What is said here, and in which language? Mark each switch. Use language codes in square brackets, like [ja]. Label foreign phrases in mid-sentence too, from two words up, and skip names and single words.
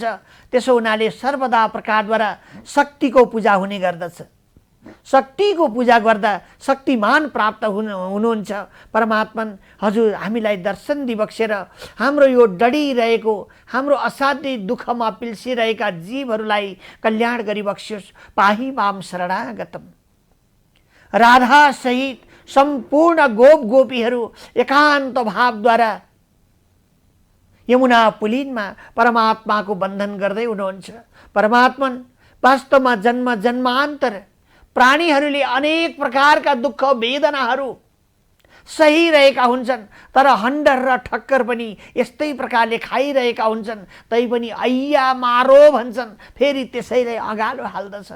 [ne] त्यसो हुनाले सर्वदा प्रकारद्वारा शक्तिको पूजा हुने गर्दछ। शक्तिको पूजा गर्दा शक्तिमान प्राप्त हुनुहुन्छ। परमात्मा हजुर हामीलाई दर्शन दिबक्सेर हाम्रो यो डढिरहेको हाम्रो असाध्यै दुःखमा पिल्सिरहेका जीवहरूलाई कल्याण गरिबक्स्योस्। [sa] पाहि माम शरणागतम। [ne] राधा सहित सम्पूर्ण गोप गोपीहरू एकान्त भावद्वारा यमुना पुलिनमा परमात्माको बन्धन गर्दै हुनुहुन्छ। परमात्मा वास्तवमा जन्म जन्मान्तर प्राणीहरूले अनेक प्रकारका दुःख वेदनाहरू सहिरहेका हुन्छन्, तर हन्डर र ठक्कर पनि यस्तै प्रकारले खाइरहेका हुन्छन्, तैपनि ऐया मारो भन्छन्, फेरि त्यसैलाई अगालो हाल्दछन्।